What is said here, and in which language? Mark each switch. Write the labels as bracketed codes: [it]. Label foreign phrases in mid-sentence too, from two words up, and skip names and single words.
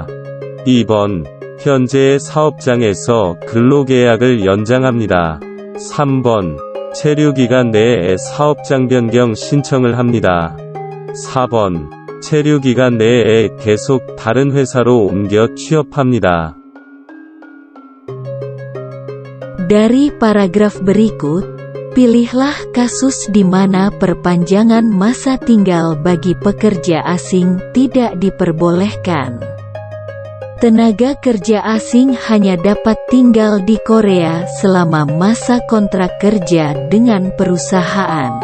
[ko] 2번 현재의 사업장에서 근로계약을 연장합니다. 3번 체류기간 내에 사업장 변경 신청을 합니다. 4번 체류기간 내에 계속 다른 회사로 옮겨 취업합니다. [id] Dari paragraf berikut, pilihlah kasus di mana perpanjangan masa tinggal bagi pekerja asing tidak diperbolehkan. Tenaga kerja asing hanya dapat tinggal di Korea selama masa kontrak kerja dengan perusahaan.